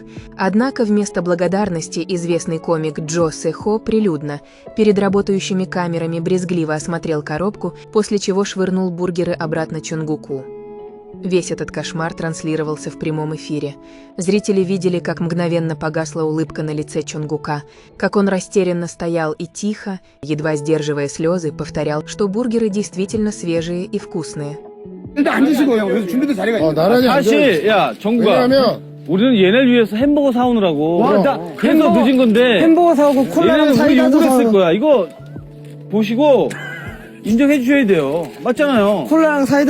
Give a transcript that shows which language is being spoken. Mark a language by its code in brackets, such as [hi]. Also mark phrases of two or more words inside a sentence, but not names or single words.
[ru] Однако вместо благодарности известный комик Джо Сэхо прилюдно перед работающими камерами брезгливо осмотрел коробку, после чего швырнул бургеры обратно Чонгуку. Весь этот кошмар транслировался в прямом эфире. Зрители видели, как мгновенно погасла улыбка на лице Чонгука, как он растерянно стоял и тихо, едва сдерживая слезы, повторял, что бургеры действительно свежие и вкусные. [ko] 일단 앉으시고요. 그래서 준비도 자리가 있어요. 나란히 앉아. 사실 야 정구가 왜냐면 우리는 얘네를 위해서 햄버거 사오느라고 와, 나 그래서 늦은 건데 햄버거 사오고 콜라랑 얘네는 우리 사이다도 욕을 했을 사오고 거야. 이거 보시고 인정해 주셔야 돼요. 맞잖아요. 콜라랑 사이다